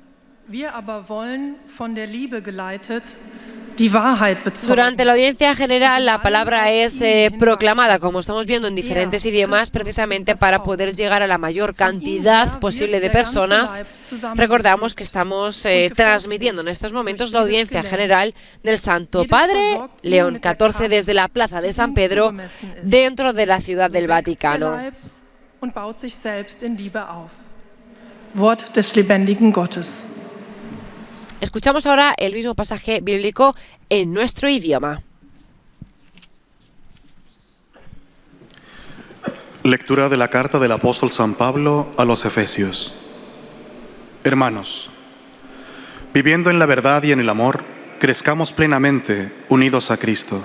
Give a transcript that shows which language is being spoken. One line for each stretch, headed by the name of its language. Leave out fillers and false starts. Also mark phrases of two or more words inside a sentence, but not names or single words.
Spanish: Durante la audiencia general la palabra es proclamada, como estamos viendo, en diferentes idiomas, precisamente para poder llegar a la mayor cantidad posible de personas. Recordamos que estamos transmitiendo en estos momentos la audiencia general del Santo Padre León XIV desde la plaza de San Pedro, dentro de la ciudad del Vaticano.
German: Wort des lebendigen Gottes.
Spanish: Escuchamos ahora el mismo pasaje bíblico en nuestro idioma. Lectura de la carta del apóstol San Pablo a los Efesios. Hermanos, viviendo en la verdad y en el amor, crezcamos plenamente unidos a Cristo.